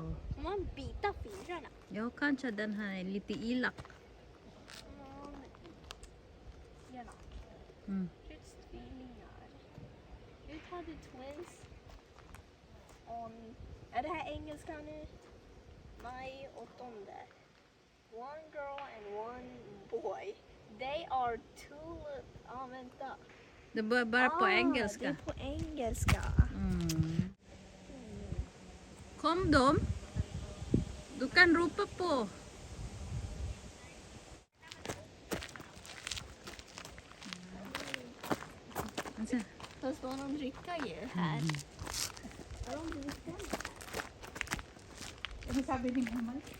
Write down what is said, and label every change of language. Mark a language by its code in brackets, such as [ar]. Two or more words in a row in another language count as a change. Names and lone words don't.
[sv] Får man bita fingrarna? Ja, kanske den här är lite elak. Gärna. Mm. Ruths tvillingar. Ruth hade twins. Är det här engelska nu? Maj 8. [en] One girl and one boy. They are two... [sv] vänta. Det börjar bara på Det engelska. är på engelska. Mm. Kom dom. Du kan ropa på. Alltså, Fast vad de dricker ju här. Vad de dricker? [tl] Ano sabi ni Mama?